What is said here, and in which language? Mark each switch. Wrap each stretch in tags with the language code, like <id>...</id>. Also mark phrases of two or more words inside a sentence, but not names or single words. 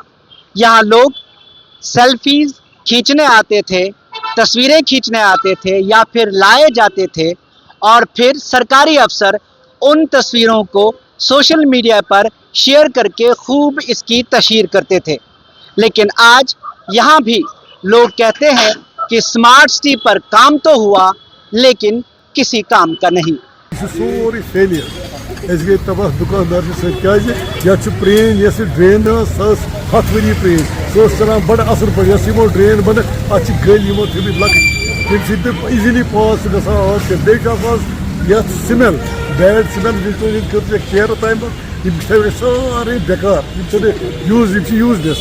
<hi>यहाँ लोग सेल्फीज खींचने आते थे, तस्वीरें खींचने आते थे या फिर लाए जाते थे और फिर सरकारी अफसर उन तस्वीरों को सोशल मीडिया पर शेयर करके खूब इसकी तशहीर करते थे। लेकिन आज यहाँ भी लोग कहते हैं कि स्मार्ट सिटी पर काम तो हुआ लेकिन किसी काम का नहीं।</hi> <ks>سورُے فیلیر أسۍ گٔے تباہ دُکاندار سۭتۍ کیٛازِ یَتھ چھُ پرٛٲنۍ یۄس یہِ ڈرٛین ٲس سۄ ٲس 100 ؤری پرٛٲنۍ، سۄ ٲس چلان بَڑٕ اَصٕل پٲٹھۍ. یۄس یِمو ڈرٛین بَنٲو اَتھ چھِ گٔلۍ یِمو تھٲومٕتۍ لۄکٕٹۍ ییٚمہِ سۭتۍ نہٕ ایٖزیٖلی پاس چھُ گژھان آب کینٛہہ. بیٚیہِ چھُ آسان یَتھ سِمٮ۪ل بیڈ سِمٮ۪ل یِم کٔر کیر تامہِ یِم تھٲوۍ سٲرٕے بٮ۪کار، یِم چھِنہٕ یوٗز، یِم چھِ یوٗزلٮ۪س.</ks>